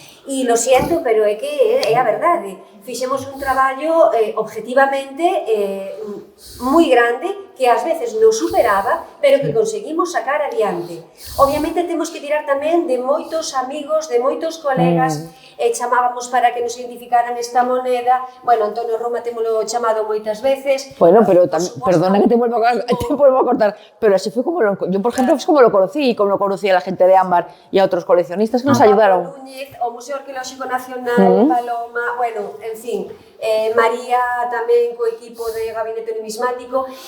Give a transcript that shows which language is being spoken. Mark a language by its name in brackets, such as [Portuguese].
[Galician] E [Spanish] lo siento, [Galician] pero é que é a verdade. Fixemos un traballo objetivamente moi grande que ás veces nos superaba, pero que conseguimos sacar adiante. Obviamente temos que tirar tamén de moitos amigos, de moitos colegas, chamábamos para que nos identificaran esta moneda. Bueno, Antonio Roma temolo chamado moitas veces. [Spanish] Bueno, pero perdona que te vuelvo a cortar, pero así fue como yo, por ejemplo, es como lo conocí, y como lo conocí a la gente de Ámbar y a otros coleccionistas que nos ayudaron. [Galician] Núñez, o Museo Arqueolóxico Nacional, Paloma, bueno, en fin, María tamén co equipo de Gabinete Numismático.